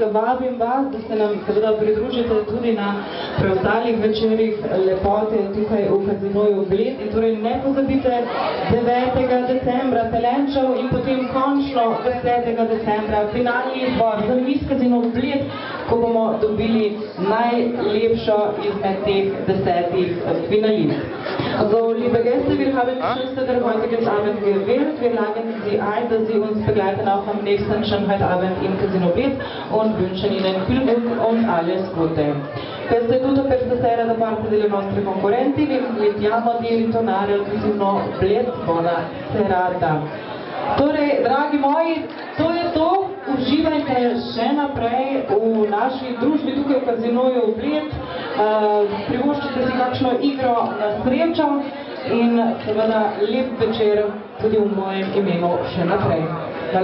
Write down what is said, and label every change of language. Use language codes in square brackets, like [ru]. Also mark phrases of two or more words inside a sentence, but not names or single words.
[sl] Vabim vas, da se nam seveda pridružite tudi na preostalih večerih lepote tukaj v Kazinoju Bled. In torej ne pozabite 9. decembra talent show in potem končno 10. decembra finalni izbor za Miss Casino Bled, ko bomo dobili najlepšo izmed teh 10 finalistk. [de] So, liebe Gäste, wir haben die Schönste der heutigen Abend gewählt. Wir laden Sie ein, dass Sie uns begleiten auch am nächsten Schönheitabend im Casino Bled und wünschen Ihnen viel Glück und alles Gute. [it] Questo è tutto per stasera da parte delle nostre concorrenti. Vi invitiamo di ritornare al Casino Bled. Buona serata. [sl] Torej, dragi moji, to je to. Uživajte še naprej v naši družbi tukaj v Kazinoju Bled. Privoščite si kakšno igro na srečo in seveda lep večer tudi v mojem imenu še naprej.